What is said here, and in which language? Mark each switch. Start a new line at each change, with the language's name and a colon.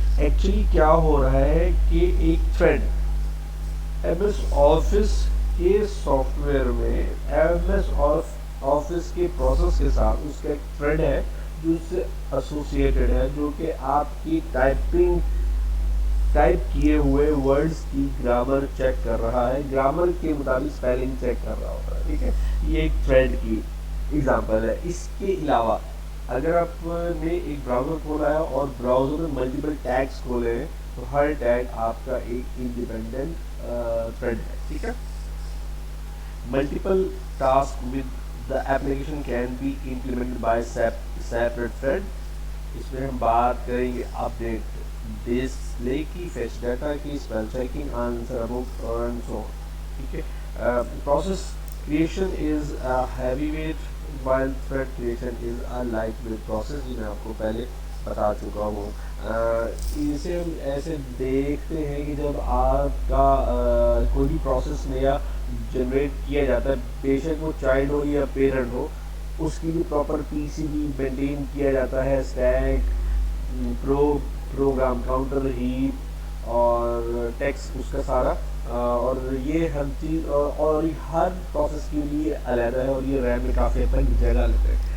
Urdu: Actually کیا ہو رہا ہے کہ ایک تھریڈ ایم ایس آفس کے سافٹ ویئر میں ایم ایس آفس کے پروسیس کے ساتھ اس کا ایک تھریڈ ہے جو اس سے ایسوسیٹڈ ہے, جو کہ آپ کی ٹائپ کیے ہوئے ورڈز کی گرامر چیک کر رہا ہے, گرامر کے مطابق اسپیلنگ چیک کر رہا ہوتا ہے, ٹھیک ہے. یہ ایک تھریڈ کی ایگزامپل ہے. اس کے علاوہ اگر آپ نے ایک براؤزر کھولا ہے اور براؤزر میں ملٹیپل ٹیگس کھولے ہیں تو ہر ٹیگ آپ کا ایک انڈیپینڈنٹ تھریڈ ہے, ٹھیک ہے.
English: Multiple task with the application can be implemented by separate thread.
Urdu: اس میں ہم بات کریں گے اپڈیٹ ڈسپلے کی, فیچ ڈیٹا کی, spell checking, answer book and so آن, ٹھیک ہے.
English: Process creation is heavyweight while thread creation is a lightweight process.
Urdu: یہ میں آپ کو پہلے بتا چکا ہوں. اسے ہم ایسے دیکھتے ہیں کہ جب آپ کا کوئی بھی پروسیس نیا جنریٹ کیا جاتا ہے, بے شک وہ چائلڈ ہو یا پیرنٹ ہو, اس کی بھی پراپر پی سی بی مینٹین کیا جاتا ہے، اسٹیک، پروگرام کاؤنٹر، ہیپ اور ٹیکسٹ اس کا سارا، اور یہ ہر چیز اور ہر پروسیس کے لیے علیحدہ ہے، اور یہ ریم میں کافی حد تک جگہ لیتے ہیں.